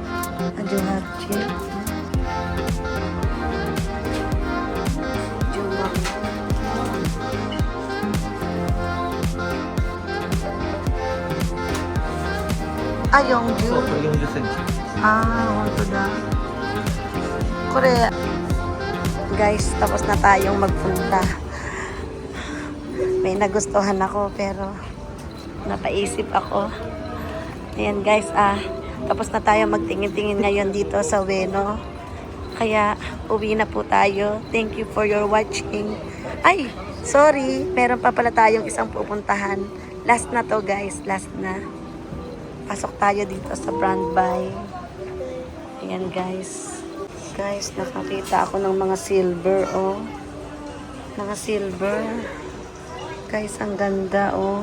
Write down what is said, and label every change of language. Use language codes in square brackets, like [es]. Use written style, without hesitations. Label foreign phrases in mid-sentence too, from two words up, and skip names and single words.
[tl] 18. Yung [ja] そう、こ June. れ40センチ。本当だ。これ [tl] guys, tapos na tayong magpunta. May nagustuhan ako pero napaisip ako. Ayan guys, tapos na tayo magtingin-tingin ngayon dito sa Ueno. Kaya uwi na po tayo. [en] Thank you for your watching. [tl] Ay, sorry, meron pa pala tayong isang pupuntahan. Last na to guys, last na. Pasok tayo dito sa Brand Buy. Ayan guys. Guys, nakakita ako ng mga silver, oh. Mga silver. Guys, ang ganda, oh.